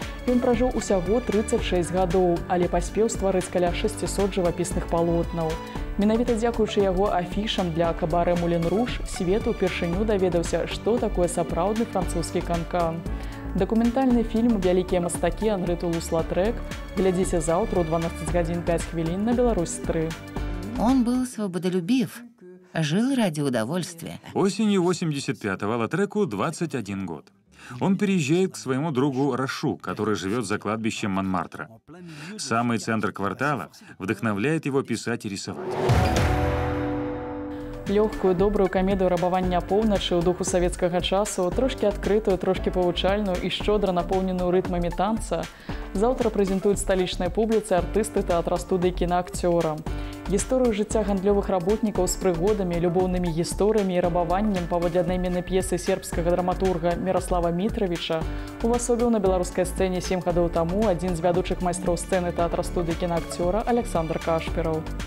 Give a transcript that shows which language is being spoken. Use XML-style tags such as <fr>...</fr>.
<be>Ён пражыў усяго 36 гадоў, але паспеў стварыць каля 600 жывапісных палотнаў. Менавіта дзякуючы яго афішам для кабарэ «Мулен Руж» свет упершыню даведаўся, што такое сапраўдны французскі канкан. Дакументальны фільм «Вялікія мастакі» Анры Тулус-Латрэк глядзіце заўтра ў 12 гадзін 5 хвілін на Беларусь-3.</be> <ru>Он был свободолюбив, жил ради удовольствия. Осенью 85-го Латреку 21 год. Он переезжает к своему другу Рашу, который живет за кладбищем Монмартра. Самый центр квартала вдохновляет его писать и рисовать.</ru> <be>Лёгкую, добрую камедыю рабавання поўначы ў духу савецкага часу, трошкі адкрытую, трошкі павучальную і шчодра напоўненую рытмамі танца, заўтра прэзентуюць сталічнай публіцы артысты тэатра-студыі кінаакцёра. Гісторыю жыцця гандлёвых работнікаў з прыгодамі, любоўнымі гісторыямі і рабаваннем паводле аднайменнай п'есы сербскага драматурга Міраслава Мітравіча увасобіў на беларускай сцэне 7 гадоў таму адзін з вядучых майстроў сцэны тэатра-студыі кінаакцёра Александр Кашпіраў.</be>